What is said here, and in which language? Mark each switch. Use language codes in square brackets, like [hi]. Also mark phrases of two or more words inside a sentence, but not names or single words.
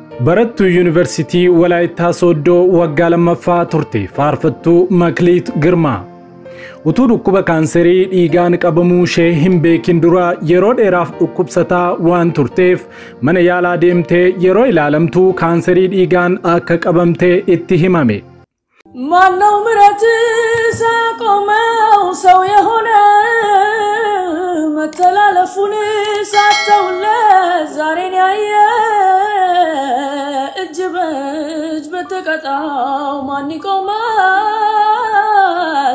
[om] barattuu yuunivarsiitii Walaayittaa Sooddoo waggaa lammaffaa turte faarfattuu Makliit Girmaa. Utuu dhukkuba kaanserii dhiigaan qabamuu ishee hin beekin dura yeroo dheeraaf dhukkubsataa waan turteef mana yaalaa deemtee yeroo ilaalamtu kaanserii dhiigaan akka qabamte itti himame. [am] ማነው ምረት ሳቆመው ሰው የሆነ መተላለፉን ሳተውለት ዛሬን ያየ እጅ በእጅ በተቀጣው ማን ይቆማል?